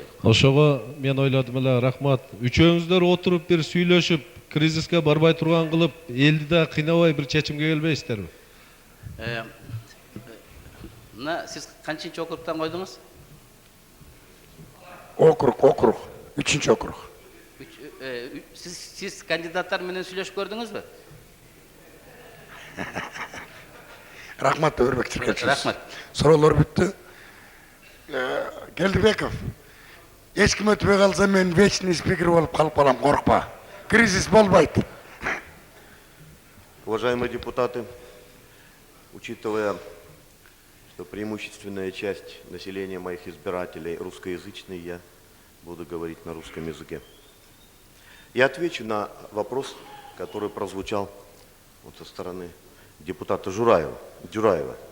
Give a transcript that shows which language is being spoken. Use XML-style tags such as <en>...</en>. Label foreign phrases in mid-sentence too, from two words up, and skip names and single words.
<ky>Ошого мен ойладым эле, рахмат. Үчөөңүздөр отуруп бир сүйлөшүп, кризиске барбай турган кылып, элди да кыйнабай бир чечимге келбейсиздерби? Сиз канчынчы округтан койдуңуз? Округ. 3-чү округ. Сиз кандидаттар менен сүйлөшүп көрдүңүзбү? Рахмат, Өмүрбек Черкешевич. Рахмат. Суроолор бүттү. Келдибеков, эч ким өтпөй калса мен</ky> <ru>вечный спикер</ru> <ky>болуп калып калам, коркпа. Кризис болбойт.</ky> <ru>Уважаемые депутаты, учитывая, что преимущественная часть населения моих избирателей русскоязычные, я буду говорить на русском языке. Я отвечу на вопрос, который прозвучал вот со стороны депутата Джураева.</ru>